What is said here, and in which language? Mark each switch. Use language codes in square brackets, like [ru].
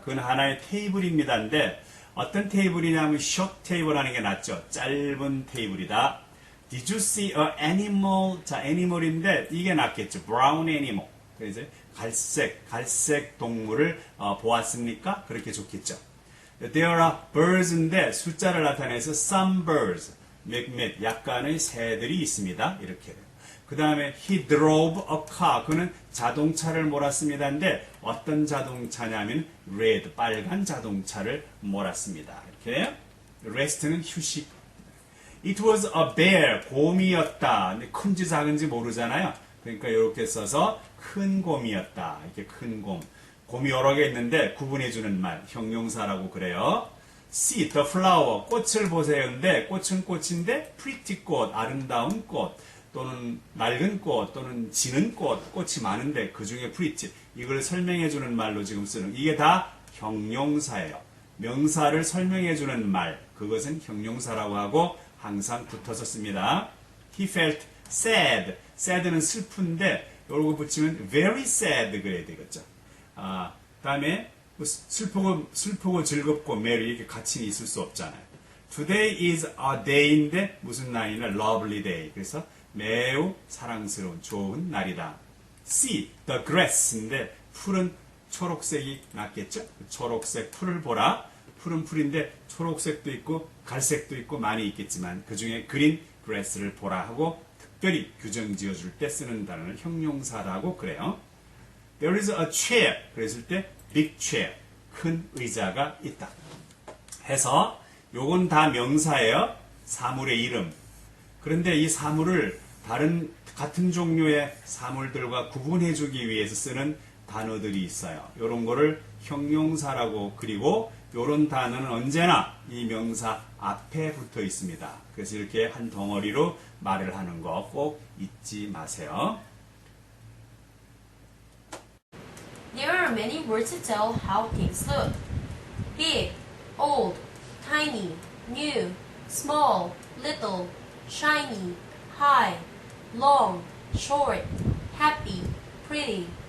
[ko] 그건 하나의 테이블입니다인데, 어떤 테이블이냐면 [en] short table [ko] 하는 게 낫죠. 짧은 테이블이다. [en] Did you see a animal? [ko] 자, animal인데, 이게 낫겠죠. [en] brown animal. [ko] 그래서 갈색 동물을 보았습니까? 그렇게 좋겠죠. [en] There are birds인데, [ko] 숫자를 나타내서 [en] some birds. [ko] 몇몇 약간의 새들이 있습니다. 이렇게. 그 다음에 [en] he drove a car. [ko] 그는 자동차를 몰았습니다인데 어떤 자동차냐면 red, 빨간 자동차를 몰았습니다. [en] 이렇게. rest는 [ko] 휴식. [en] It was a bear. [ko] 곰이었다. 근데 큰지 작은지 모르잖아요. 그러니까 이렇게 써서 큰 곰이었다. 이렇게 큰 곰. 곰이 여러 개 있는데 구분해주는 말. 형용사라고 그래요. [en] See the flower. [ko] 꽃을 보세요인데 꽃은 꽃인데 pretty 꽃, 아름다운 꽃. 또는 맑은 꽃, 또는 지는 꽃, 꽃이 많은데 그 중에 pretty. 이걸 설명해주는 말로 지금 쓰는, 이게 다 형용사예요. 명사를 설명해주는 말, 그것은 형용사라고 하고 항상 붙어서 씁니다. [en] He felt sad. [ko] sad는 슬픈데, 요거 붙이면 [en] very sad [ko] 그래야 되겠죠. 다음에 슬프고 즐겁고 merry 이렇게 같이 있을 수 없잖아요. [en] Today is a day인데 [ko] 무슨 날이냐? [en] lovely day. [ko] 그래서 매우 사랑스러운 좋은 날이다. [en] See the grass [ko] 인데 풀은 초록색이 낫겠죠? 초록색 풀을 보라. 풀은 풀인데 초록색도 있고 갈색도 있고 많이 있겠지만 그 중에 그린 grass를 보라 하고 특별히 규정 지어줄 때 쓰는 단어는 형용사라고 그래요. [en] There is a chair. [ko] 그랬을 때 [en] big chair. [ko] 큰 의자가 있다. 해서 요건 다 명사예요. 사물의 이름. 그런데 이 사물을 같은 종류의 사물들과 구분해주기 위해서 쓰는 단어들이 있어요. 이런 거를 형용사라고 그리고 이런 단어는 언제나 이 명사 앞에 붙어 있습니다. 그래서 이렇게 한 덩어리로 말을 하는 거 꼭 잊지 마세요. [en] There are many words to tell how things look. Big, old, tiny, new, small, little, shiny, high, long, short, happy, pretty.